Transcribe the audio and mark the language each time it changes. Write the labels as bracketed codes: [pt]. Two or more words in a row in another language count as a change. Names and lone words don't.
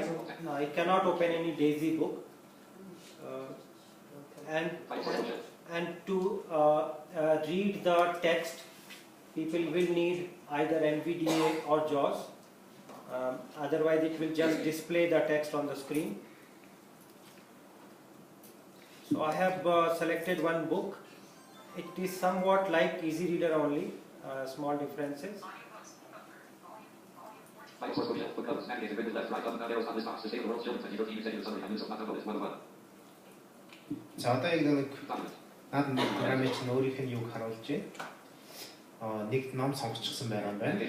[en] It cannot open any DAISY book. And to read the text, people will need either NVDA or JAWS. Otherwise, it will just display the text on the screen. So I have selected one book. It is somewhat like Easy Reader only, small differences. [mn] За одоо яг нэг наад програмын чинь өөрийнх нь юг харуулж байна. Нэг ном сонгочихсон байгаа юм байна.